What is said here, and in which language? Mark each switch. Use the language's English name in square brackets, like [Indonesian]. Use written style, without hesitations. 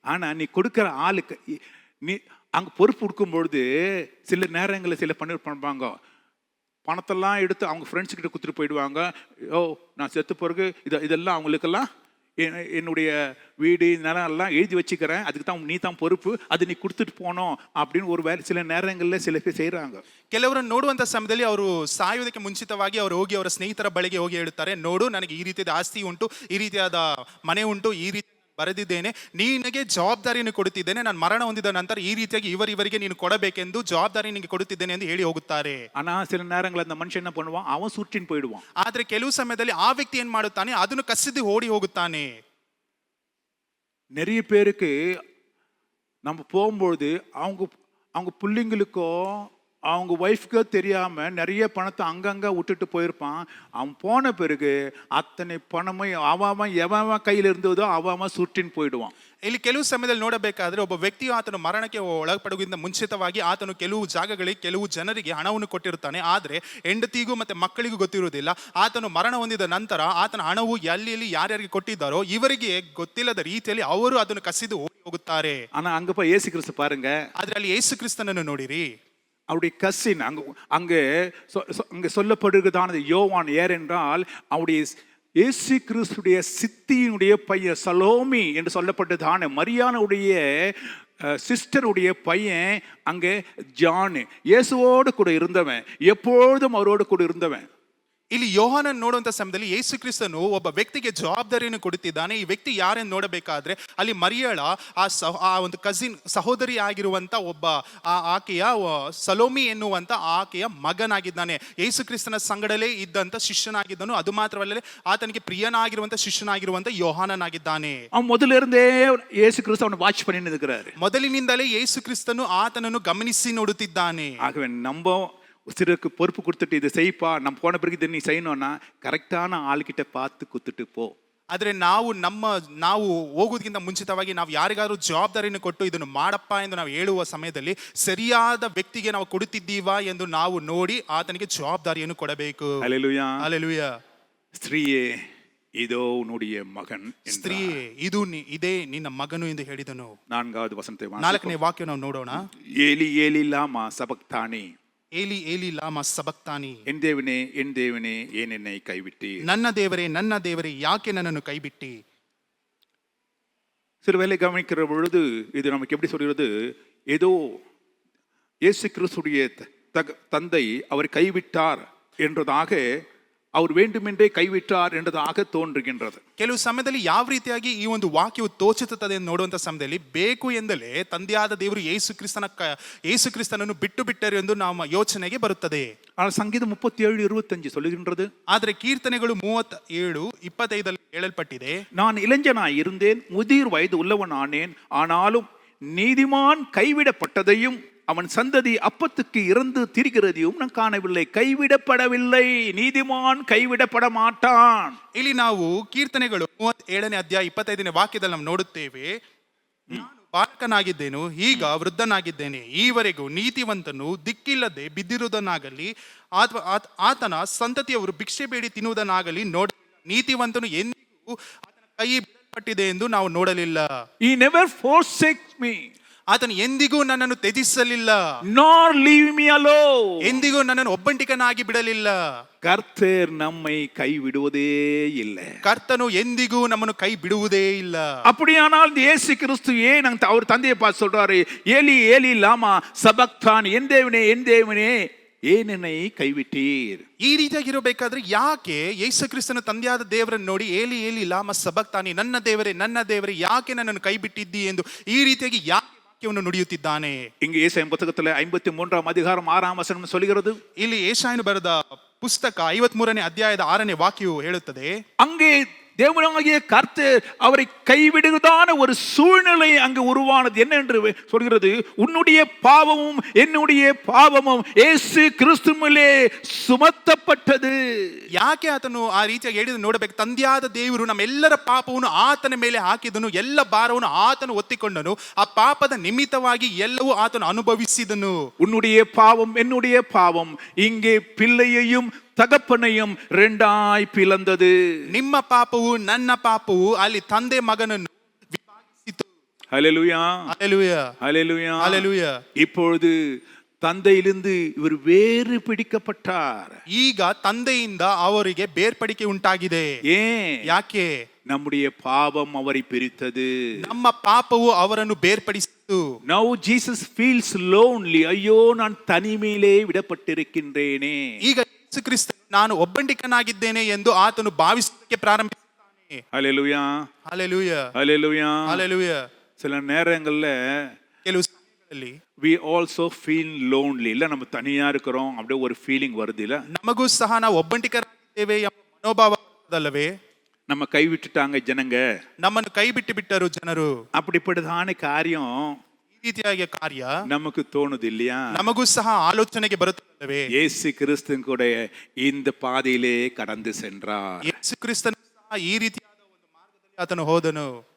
[Tamil] ஆனா நீ கொடுக்கிற ஆளுக்கு நீ அங்க பொறுப்பு கொடுக்கும் பொழுது சில நேரங்களில் சில பண்ணுவாங்க, பணத்தெல்லாம் எடுத்து அவங்க ஃப்ரெண்ட்ஸ் கிட்ட கொடுத்துட்டு போயிடுவாங்க. ஓ நான் செத்து பிறகு இதெல்லாம் அவங்களுக்கெல்லாம் என்னுடைய வீடு நிலம் எல்லாம் எழுதி வச்சுக்கிறேன், அதுக்கு தான் நீ தான் பொறுப்பு, அது நீ கொடுத்துட்டு போனோம் அப்படின்னு ஒரு வேலை சில நேரங்களில் சில பேர் செய்கிறாங்க. [Kannada] ಕೆಲವರನ್ನು ನೋಡುವಂಥ ಸಮಯದಲ್ಲಿ ಅವರು ಸಾಯುವುದಕ್ಕೆ ಮುಂಚಿತವಾಗಿ ಅವರು ಹೋಗಿ ಅವರ ಸ್ನೇಹಿತರ ಬಳಿಗೆ ಹೋಗಿ ಹೇಳುತ್ತಾರೆ, ನೋಡು ನನಗೆ ಈ ರೀತಿಯಾದ ಆಸ್ತಿ ಉಂಟು, ಈ ರೀತಿಯಾದ ಮನೆ ಉಂಟು, ಈ ರೀತಿ ಬರೆದಿದ್ದೇನೆ, ನಿನಗೆ ಜವಾಬ್ದಾರಿಯನ್ನು ಕೊಡುತ್ತಿದ್ದೇನೆ, ನಾನು ಮರಣ ಹೊಂದಿದ ನಂತರ ಈ ರೀತಿಯಾಗಿ ಇವರಿಗೆ ನೀನು ಕೊಡಬೇಕೆಂದು ಜವಾಬ್ದಾರಿ ನಿನಗೆ ಕೊಡುತ್ತಿದ್ದೇನೆ ಎಂದು ಹೇಳಿ ಹೋಗುತ್ತಾರೆ. [Tamil] ஆனா சில நேரங்கள் அந்த மனுஷன் என்ன பண்ணுவான், அவன் சுற்றின் போயிடுவான். [Kannada] ಆದ್ರೆ ಕೆಲವು ಸಮಯದಲ್ಲಿ ಆ ವ್ಯಕ್ತಿ ಏನ್ ಮಾಡುತ್ತಾನೆ, ಅದನ್ನು ಕಸಿದು ಓಡಿ ಹೋಗುತ್ತಾನೆ. [Tamil] நிறைய பேருக்கு நம்ம போகும்பொழுது அவங்க பிள்ளைங்களுக்கோ அவங்க ஒய்ஃப்க்கோ தெரியாம நிறைய பணத்தை அங்கங்க விட்டுட்டு போயிருப்பான். அவன் போன பிறகு அத்தனை பணமும் அவன் எவன் கையில் இருந்ததோ அவன் சுற்றின் போயிடுவான். [Kannada] ಇಲ್ಲಿ ಕೆಲವು ಸಮಯದಲ್ಲಿ ನೋಡಬೇಕಾದ್ರೆ ಒಬ್ಬ ವ್ಯಕ್ತಿಯು ಆತನು ಮರಣಕ್ಕೆ ಒಳಪಡುವುದರಿಂದ ಮುಂಚಿತವಾಗಿ ಆತನು ಕೆಲವು ಜಾಗಗಳಿಗೆ ಕೆಲವು ಜನರಿಗೆ ಹಣವನ್ನು ಕೊಟ್ಟಿರುತ್ತಾನೆ. ಆದ್ರೆ ಹೆಂಡತಿಗೂ ಮತ್ತೆ ಮಕ್ಕಳಿಗೂ ಗೊತ್ತಿರುವುದಿಲ್ಲ. ಆತನು ಮರಣ ಹೊಂದಿದ ನಂತರ ಆತನ ಹಣವು ಎಲ್ಲಿ ಯಾರ್ಯಾರಿಗೆ ಕೊಟ್ಟಿದ್ದಾರೋ ಇವರಿಗೆ ಗೊತ್ತಿಲ್ಲದ ರೀತಿಯಲ್ಲಿ ಅವರು ಅದನ್ನು ಕಸಿದು ಓಡಿ ಹೋಗುತ್ತಾರೆ. [Tamil] ஆனா அங்க போய் இயேசு கிறிஸ்து பாருங்க, [Kannada] ಆದ್ರೆ ಅಲ್ಲಿ ಯೇಸು ಕ್ರಿಸ್ತನನ್ನು ನೋಡಿರಿ. [Tamil] அவருடைய கசின் அங்கே சொல்லப்படுகிறதானது யோவான். ஏனென்றால் அவருடைய இயேசு கிறிஸ்துடைய சித்தியினுடைய பையன் சலோமி என்று சொல்லப்பட்டதான மரியானுடைய சிஸ்டருடைய பையன் அங்கே ஜான், இயேசுவோடு கூட இருந்தவன், எப்பொழுதும் அவரோடு கூட இருந்தவன். [Kannada] ಇಲ್ಲಿ ಯೋಹಾನನ್ ನೋಡುವಂತ ಸಮಯದಲ್ಲಿ ಯೇಸು ಕ್ರಿಸ್ತನು ಒಬ್ಬ ವ್ಯಕ್ತಿಗೆ ಜವಾಬ್ದಾರಿಯನ್ನು ಕೊಡುತ್ತಿದ್ದಾನೆ. ಈ ವ್ಯಕ್ತಿ ಯಾರೆಂದು ನೋಡಬೇಕಾದ್ರೆ ಅಲ್ಲಿ ಮರಿಯಳ ಆ ಒಂದು ಕಸಿನ್ ಸಹೋದರಿ ಆಗಿರುವಂತ ಒಬ್ಬ ಆಕೆಯ ಸಲೋಮಿ ಎನ್ನುವಂತ ಆಕೆಯ ಮಗನಾಗಿದ್ದಾನೆ. ಯೇಸು ಕ್ರಿಸ್ತನ ಸಂಗಡಲೇ ಇದ್ದಂತ ಶಿಷ್ಯನಾಗಿದ್ದನು. ಅದು ಮಾತ್ರವಲ್ಲದೆ ಆತನಿಗೆ ಪ್ರಿಯನಾಗಿರುವಂತ ಶಿಷ್ಯನಾಗಿರುವಂತ ಯೋಹಾನನಾಗಿದ್ದಾನೆ. [Tamil] அவன் முதல்ல இருந்தே இயேசு கிறிஸ்து அவனை வாட்ச் பண்ணி இருக்கிறாரு. [Kannada] ಮೊದಲಿನಿಂದಲೇ ಯೇಸು ಕ್ರಿಸ್ತನು ಆತನನ್ನು ಗಮನಿಸಿ ನೋಡುತ್ತಿದ್ದಾನೆ. [Tamil] ஆகவே நம்ம சிறுக்கு பொறுப்பு கொடுத்துட்டு இதை செய்ப்பா, நம்ம போன பிறகு இதை நீ செய்யணும்னா கரெக்டான ஆளுகிட்ட பார்த்து குத்துட்டு போ. [Kannada] ಆದ್ರೆ ನಾವು ಹೋಗುವುದಕ್ಕಿಂತ ಮುಂಚಿತವಾಗಿ ನಾವು ಯಾರಿಗಾದ್ರೂ ಜವಾಬ್ದಾರಿಯನ್ನು ಕೊಟ್ಟು ಇದನ್ನು ಮಾಡಪ್ಪ ಎಂದು ನಾವು ಹೇಳುವ ಸಮಯದಲ್ಲಿ ಸರಿಯಾದ ವ್ಯಕ್ತಿಗೆ ನಾವು ಕೊಡುತ್ತಿದ್ದೀವಾ ಎಂದು ನಾವು ನೋಡಿ ಆತನಿಗೆ ಜವಾಬ್ದಾರಿಯನ್ನು ಕೊಡಬೇಕು. [Tamil] அல்லேலூயா, அல்லேலூயா. ஸ்திரீயே இதோ உன்னுடைய மகன், [Kannada] ಸ್ತ್ರೀಯೇ ಇದೇ ನಿನ್ನ ಮಗನು ಎಂದು ಹೇಳಿದನು. [Tamil] 4வது வசனத்தை [Kannada] 4ನೇ ವಾಕ್ಯ ನಾವು ನೋಡೋಣ. [Aramaic] ஏலி ஏலி லாமா சபக்தானி, ಏಲಿ ಏಲಿ ಲಾಮ ಸಬಕ್ತಾನಿ. [Tamil] என் தேவனே என் தேவனே ஏன் என்னை கைவிட்டி. [Kannada] ನನ್ನ ದೇವರೇ ಯಾಕೆ ನನ್ನನ್ನು ಕೈಬಿಟ್ಟಿ. [Tamil] சில வேளை கவனிக்கிற பொழுது இது நமக்கு எப்படி சொல்கிறது, ஏதோ இயேசு கிறிஸ்துடைய தந்தை அவரை கைவிட்டார் என்றதாக, அவர் வேண்டுமென்றே கைவிட்டார் என்றதாக தோன்றுகின்றது. [Kannada] ಕೆಲವು ಸಮಯದಲ್ಲಿ ಯಾವ ರೀತಿಯಾಗಿ ಈ ಒಂದು ವಾಕ್ಯವು ತೋಚುತ್ತದೆ ಎಂದು ನೋಡುವಂತ ಸಮಯದಲ್ಲಿ ಬೇಕು ಎಂದಲೇ ತಂದೆಯಾದ ದೇವರು ಯೇಸು ಕ್ರಿಸ್ತನನ್ನು ಬಿಟ್ಟು ಬಿಟ್ಟರು ಎಂದು ನಮ್ಮ ಯೋಚನೆಗೆ ಬರುತ್ತದೆ. [Tamil] ஆனால் சங்கீதம் 37:25 சொல்லுகின்றது, [Kannada] ಆದರೆ ಕೀರ್ತನೆಗಳು 37:25 ಹೇಳಲ್ಪಟ್ಟಿದೆ, [Tamil] நான் இளைஞனாய் இருந்தேன், முதிர் வயது உள்ளவன் ஆனேன், ஆனாலும் நீதிமான் கைவிடப்பட்டதையும் அவன் சந்ததி அப்பத்துக்கு இறந்து திரிகிறதையும் நான் காணவில்லை. கைவிடப்படவில்லை, நீதிமான் கைவிடப்பட மாட்டான். [Kannada] ಇಲ್ಲಿ ನಾವು ಕೀರ್ತನೆಗಳು 37ನೇ ಅಧ್ಯಾಯ 25ನೇ ವಾಕ್ಯದಲ್ಲಿ ನಾವು ನೋಡುತ್ತೇವೆ, ನಾನು ಬಾಲಕನಾಗಿದ್ದೇನು, ಈಗ ವೃದ್ಧನಾಗಿದ್ದೇನೆ, ಈವರೆಗೂ ನೀತಿವಂತನು ದಿಕ್ಕಿಲ್ಲದೆ ಬಿದ್ದಿರುವುದನ್ನಾಗಲಿ ಆತನ ಸಂತತಿಯವರು ಭಿಕ್ಷೆ ಬೇಡಿ ತಿನ್ನುವುದನ್ನಾಗಲಿ ನೋಡ, ನೀತಿವಂತನು ಎಂದಿಗೂ ಆತನ ಕೈ ಬಿಡಲ್ಪಟ್ಟಿದೆ ಎಂದು ನಾವು ನೋಡಲಿಲ್ಲ. [English] He never forsakes me. [Kannada] ಆತನು ಎಂದಿಗೂ ನನ್ನನ್ನು ತ್ಯಜಿಸಲಿಲ್ಲ, [English] nor leave me alone. [Kannada] ಎಂದಿಗೂ ನನ್ನನ್ನು ಒಬ್ಬಂಟಿಕನಾಗಿ ಬಿಡಲಿಲ್ಲ. [Tamil] கர்த்தர் நம்மை கைவிடுவதே இல்லை. [Kannada] ಕರ್ತನು ಎಂದಿಗೂ ನಮ್ಮನ್ನು ಕೈ ಬಿಡುವುದೇ ಇಲ್ಲ. [Tamil] அப்படியானால் இந்த இயேசு கிறிஸ்து ஏன் அவர் தந்தையை பார்த்து சொல்றாரு, [Aramaic] ஏலி ஏலி லாமா சபக்தான், [Tamil] என் தேவனே ஏன் என்னை கைவிட்டீர்? [Kannada] ಈ ರೀತಿಯಾಗಿರಬೇಕಾದ್ರೆ ಯಾಕೆ ಯೇಸು ಕ್ರಿಸ್ತನ ತಂದೆಯಾದ ದೇವರನ್ನು ನೋಡಿ [Aramaic] ಏಲಿ ಏಲಿ ಲಾಮ ಸಬಕ್ತಾನಿ, [Kannada] ನನ್ನ ದೇವರೇ ಯಾಕೆ ನನ್ನನ್ನು ಕೈ ಬಿಟ್ಟಿದ್ದಿ ಎಂದು ಈ ರೀತಿಯಾಗಿ ಯಾಕೆ ವಾಕ್ಯವನ್ನು ನುಡಿಯುತ್ತಿದ್ದಾನೆ? [Tamil] இங்கு ஏசாயா புத்தகத்துல 53ஆம் அதிகாரம் 6ஆம் வசனம் சொல்கிறது. [Kannada] ಇಲ್ಲಿ ಏಷಾಯನು ಬರೆದ ಪುಸ್ತಕ 53ನೇ ಅಧ್ಯಾಯದ 6ನೇ ವಾಕ್ಯವು ಹೇಳುತ್ತದೆ, [Tamil] அங்கே தேவனாகிய கர்த்தர் அவரை கைவிடுவதான ஒரு சூழ்நிலை அங்கு உருவானது. என்ன என்று சொல்கிறது? உன்னுடைய பாவமும் என்னுடைய பாவமும் இயேசு கிறிஸ்துவிலே சுமத்தப்பட்டது. [Kannada] ಯಾಕೆ ಆತನು ಆ ರೀತಿಯಾಗಿ ಹೇಳಿದ ನೋಡಬೇಕು, ತಂದೆಯಾದ ದೇವರು ನಮ್ಮೆಲ್ಲರ ಪಾಪವನ್ನು ಆತನ ಮೇಲೆ ಹಾಕಿದನು, ಎಲ್ಲ ಭಾರವನ್ನು ಆತನು ಒತ್ತಿಕೊಂಡನು, ಆ ಪಾಪದ ನಿಮಿತ್ತವಾಗಿ ಎಲ್ಲವೂ ಆತನು ಅನುಭವಿಸಿದನು. [Tamil] உன்னுடைய பாவம் என்னுடைய பாவம் இங்கே பிள்ளையையும் தகப்பனையும் ரெண்டாய் பிளந்தது. [Kannada] ನಿಮ್ಮ ಪಾಪವು ನನ್ನ ಪಾಪವು ಅಲ್ಲಿ ತಂದೆ ಮಗನನ್ನು ವಿಭಾಗಿಸಿತು. [Tamil] ஹல்லேலூயா, [Kannada] ಹಲ್ಲೆಲೂಯಾ, [Tamil] ஹல்லேலூயா, [Kannada] ಹಲ್ಲೆಲೂಯಾ. [Tamil] இப்பொழுது தந்தையிலிருந்து இவர் வேறு பிடிக்கப்பட்டார். [Kannada] ಈಗ ತಂದೆಯಿಂದ ಅವರಿಗೆ ಬೇರ್ಪಡಿಕೆ ಉಂಟಾಗಿದೆ. [Tamil] ஏன்? [Kannada] ಯಾಕೆ? [Tamil] நம்முடைய பாவம் அவரை பிரித்தது. [Kannada] ನಮ್ಮ ಪಾಪವು ಅವರನ್ನು ಬೇರ್ಪಡಿಸಿತು. [English] Now Jesus feels lonely. [Tamil] ஐயோ, நான் தனிமையிலே விடப்பட்டிருக்கின்றேனே. [Kannada] ಈಗ ಯೇಸು ಕ್ರಿಸ್ತನು ನಾನು ಒಬ್ಬಂಟಿಕನಾಗಿದ್ದೇನೆ ಎಂದು ಆತನು ಭಾವಿಸುವುದಕ್ಕೆ ಪ್ರಾರಂಭಿಸುತ್ತಾನೆ. [Tamil] ஹல்லேலூயா, [Kannada] ಹಲ್ಲೆಲೂಯಾ, [Tamil] ஹல்லேலூயா. [Kannada] ಹಲ್ಲೆಲೂಯಾ. [Tamil] சில நேரங்கள்ல [Kannada] ಕೆಲವು ಸಮಯಗಳಲ್ಲಿ [English] we also feel lonely. [Tamil] இல்ல, நம்ம தனியா இருக்கிறோம் அப்படியே ஒரு ஃபீலிங் வருது இல்ல? [Kannada] ನಮಗೂ ಸಹ ನಾವು ಒಬ್ಬಂಟಿಕರಾಗಿದ್ದೇವೆ ಎಂಬ ಮನೋಭಾವ ಬರುವುದಲ್ಲವೇ? [Tamil] நம்ம கைவிட்டுட்டாங்க ஜனங்க, [Kannada] ನಮ್ಮನ್ನು ಕೈ ಬಿಟ್ಟು ಬಿಟ್ಟರು ಜನರು. [Tamil] அப்படிப்பட்டதான காரியம் [Kannada] ಈ ರೀತಿಯಾಗಿ ಕಾರ್ಯ [Tamil] நமக்கு தோணுது இல்லையா? [Kannada] ನಮಗೂ ಸಹ ಆಲೋಚನೆಗೆ ಬರುತ್ತಲ್ಲವೇ? [Tamil] இயேசு கிறிஸ்து கூட இந்த பாதையிலே கடந்து சென்றார். [Kannada] ಯೇಸು ಕ್ರಿಸ್ತನು ಸಹ ಈ ರೀತಿಯಾದ ಒಂದು ಮಾರ್ಗದಲ್ಲಿ ಆತನು ಹೋದನು.